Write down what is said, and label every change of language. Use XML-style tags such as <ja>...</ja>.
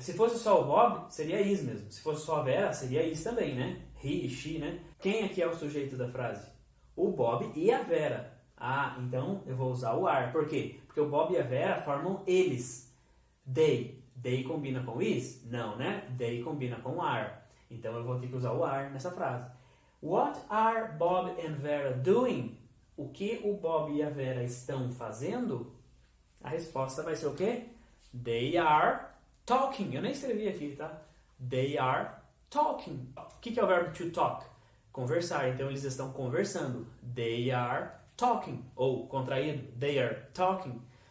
<pt>Se fosse só o Bob, seria is mesmo. Se fosse só a Vera, seria is também, né? He e she, né? Quem aqui é o sujeito da frase? O Bob e a Vera. Ah, então eu vou usar o are. Por quê? Porque o Bob e a Vera formam eles. They. They combina com is? Não, né? They combina com are. Então eu vou ter que usar o are nessa frase.</pt> <en>What are Bob and Vera doing?</en> <pt>O que o Bob e a Vera estão fazendo? A resposta vai ser o quê?</pt> <en>They are talking.</en> <pt>Eu nem escrevi aqui, tá?</pt> <en>They are talking.</en> <pt>O que é o verbo to talk? Conversar. Então eles estão conversando.</pt> <en>They are talking.</en> <pt>Ou contraído.</pt> <en>They are talking.</en>